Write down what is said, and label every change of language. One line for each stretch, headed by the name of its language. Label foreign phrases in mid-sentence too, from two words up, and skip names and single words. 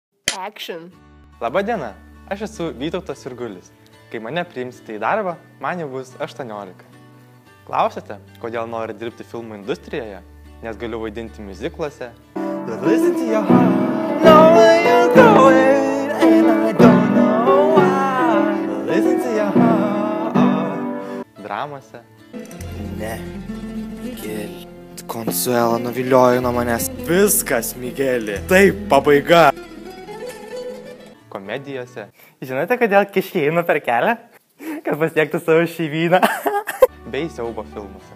Lithuanian: Action. Labą dieną, aš esu Vytautas Jurgulis. Kai mane priimsite į darbą, man jau bus 18. Klausite, kodėl noriu dirbti filmų industrijoje? Nes galiu vaidinti miuzikluose.
English: Listen to your heart, know where you're going, and I don't know why. Listen to your heart.
Lithuanian: Dramose. Ne, Miguel. Konsuela nuviliojo nuo manęs. Viskas, Migueli. Taip, pabaiga. Komedijose. Žinote, kodėl kiškiai eina per kelią? Kad pasiektų savo šeimyną. Bei siaubo filmuose.